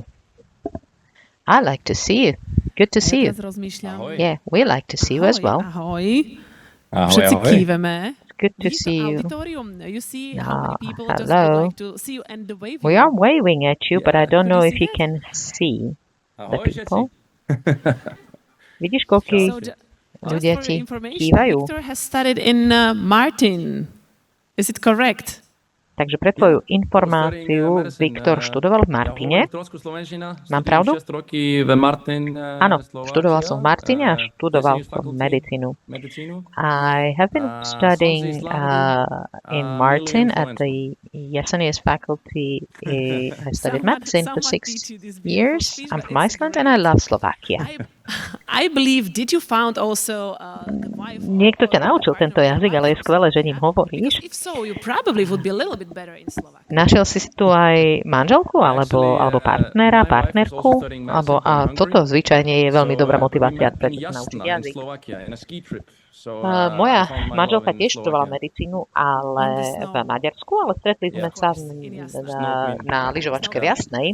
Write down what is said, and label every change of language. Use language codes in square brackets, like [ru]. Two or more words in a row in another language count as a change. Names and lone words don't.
[en] I like to see you. Good to see you. Yeah, we like to see you as well. [sk] Všetci kýveme. [en] Good to see you. Hello. We are waving at you, but I don't know if you can see the people. [sk] Vidíš, koľkí ľudia ti kývajú? [en] Victor has studied in Martin. Is it correct? [sk] Takže pre tvoju informáciu, Viktor študoval v Martine. Mám pravdu? Áno, študoval som v Martine a študoval som medicínu. [en] I have been studying in Martin at the Jesenius faculty. I studied medicine for 6 years. I'm from Iceland and I love Slovakia. I believe, did you found also [sk] Niekto ťa naučil tento jazyk, ale je skvelé, že ním hovoríš. [en] If so, you probably would be a little bit better in Slovakia. [sk] Našiel si tu aj manželku alebo partnerku? A toto zvyčajne je veľmi dobrá motivácia, preto sa naučiť jazyk. Moja manželka tiež študovala medicínu, ale v Maďarsku, ale stretli sme sa na lyžovačke v Jasnej.